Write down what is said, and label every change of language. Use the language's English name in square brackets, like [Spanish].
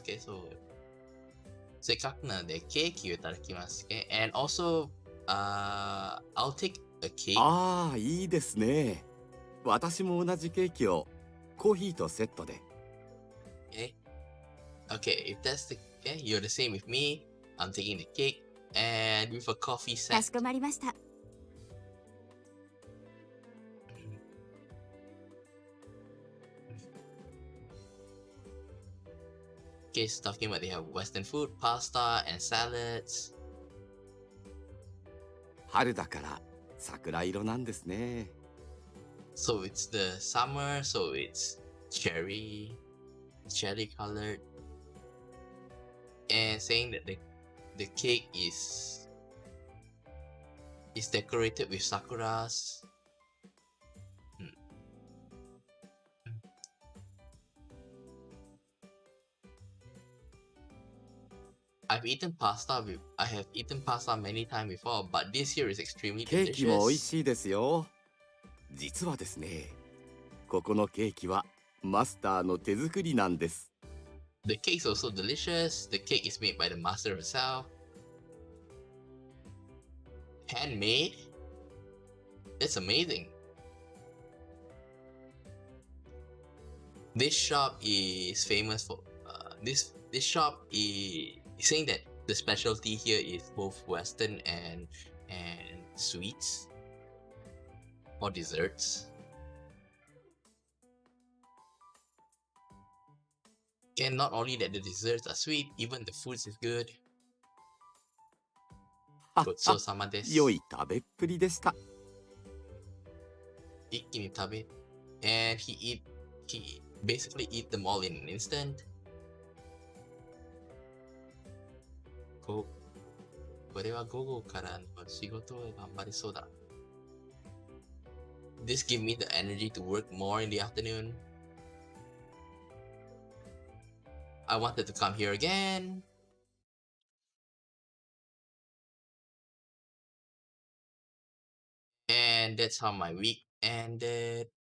[English] Okay, so [Japanese] せっかくなのでケーキをいただきます。 [English] Okay? And also, I'll take a cake. [Japanese] ああ、いいですね。私も同じケーキをコーヒーとセットで。 [English] Okay, okay, if that's the okay, you're the same with me. I'm taking the cake and with a coffee [Japanese] か [English] set. [Japanese] しこまりました。 [English] Okay, so talking about they have Western food, pasta, and salads. [Japanese] 春だから桜色なんですね。 [English] So it's the summer, so it's cherry colored. And saying that the cake is decorated with sakuras. I have eaten pasta many times before, but this here is extremely [Japanese] ケーキも美味 [English] delicious. [Japanese] しいですよ。実はですね、ここのケーキはマスターの手作りなんです。 [English] The cake is also delicious. The cake is made by the master herself. Handmade? That's amazing. This shop is famous for this shop is saying that the specialty here is both Western and sweets or desserts. And not only that the desserts are sweet, even the foods is good. [Japanese] ごちそうさまです。良い食べっぷりでした。一気に食べ [English] and he basically eat them all in an instant. [Japanese] これは午後からの仕事を頑張りそうだ。 [English] This give me the energy to work more in the afternoon. I wanted to come here again. And that's how my week ended.